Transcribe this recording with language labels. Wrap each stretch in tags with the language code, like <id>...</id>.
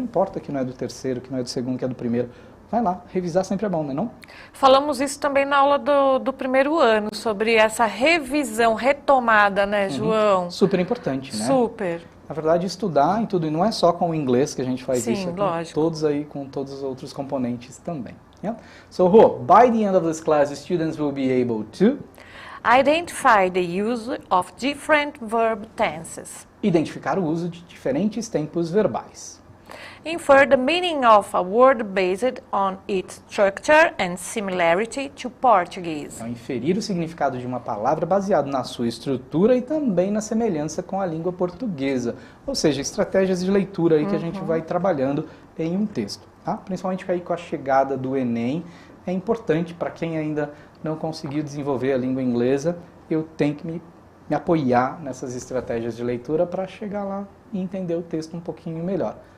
<pt>Não importa que não é do terceiro, que não é do segundo, que é do primeiro. Vai lá, revisar sempre é bom, não é não? Falamos isso também na aula do primeiro ano, sobre essa revisão, retomada, né, João? Super importante, né? Super. Na verdade, estudar em tudo, e não é só com o inglês que a gente faz isso, é com lógico. todos aí, com todos os outros componentes também.</pt> <en>Yeah? So, Rô, by the end of this class, the students will be able to identify the use of different verb tenses.</en> <pt>Identificar o uso de diferentes tempos verbais.</pt> <en>Infer the meaning of a word based on its structure and similarity to Portuguese.</en> <pt>Então, inferir o significado de uma palavra baseado na sua estrutura e também na semelhança com a língua portuguesa. Ou seja, estratégias de leitura aí que a gente vai trabalhando em um texto. Tá? Principalmente aí com a chegada do Enem, é importante para quem ainda não conseguiu desenvolver a língua inglesa, eu tenho que me apoiar nessas estratégias de leitura para chegar lá e entender o texto um pouquinho melhor.</pt>